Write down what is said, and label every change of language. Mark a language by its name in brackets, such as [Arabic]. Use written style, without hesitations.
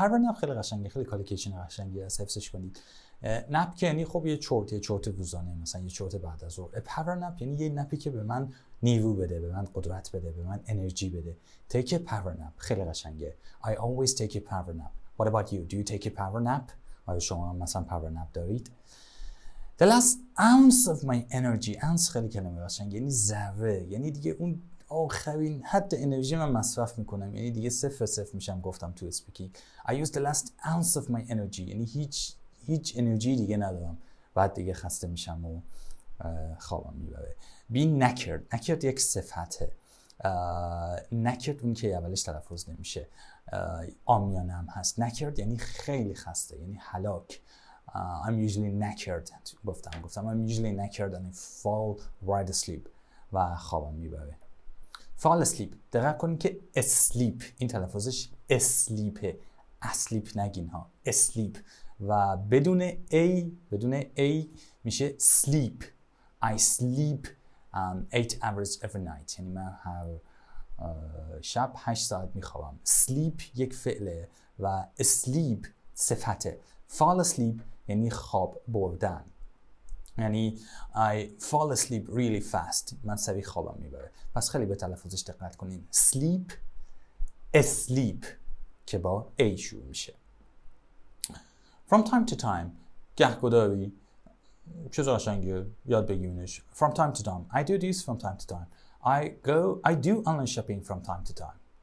[Persian] power nap خیلی قشنگه، خیلی کالیکیشن قشنگی است، حفظش کنید. نپ که یعنی خب یه چرت روزانه، مثلا یه چرت بعد از ظهر. پاور نپ یعنی یه نپی که به من نیرو بده، به من قدرت بده، به من انرژی بده. [English] take a power nap [Persian] خیلی قشنگه. [English] I always take a power nap. What about you? Do you take a power nap? [Persian] آیا شما مثلا power nap دارید؟ [English] The last ounce of my energy. [Persian] ounce خیلی کلمه قشنگه، یعنی ذره، یعنی دیگه اون آخرین حد انرژی من مصرف میکنم، یعنی دیگه صفر میشم. گفتم تو اسپیکینگ [English] I use the last ounce of my energy، [Persian] یعنی هیچ انرژی دیگه ندارم، بعد دیگه خسته میشم و خوابم میبره. Be knackered یک صفته. knackered اون که اولش تلفظ نمیشه، عامیانه هم هست. knackered یعنی خیلی خسته، یعنی هلاک. [English] I'm usually knackered. [Persian] گفتم [English] I'm usually knackered and I fall right asleep [Persian] و خوابم میبره. fall asleep دقیق کنید که asleep این تلفظش asleep، asleep نگین ها، asleep و بدون a میشه sleep. [English] I sleep 8 hours every night، [Persian] یعنی من هر شب 8 ساعت میخوابم. sleep یک فعله و asleep صفته. fall asleep یعنی خواب بردن، یعنی [English] I fall asleep really fast، [Persian] من سریع خوابم میبره. پس خیلی به تلفظش دقت کنین. sleep asleep که با a شروع میشه. [English] From time to time [Persian] گهگداری چیز قشنگه، یاد بگیرینش. [English] From time to time I do this from time to time. I do online shopping from time to time.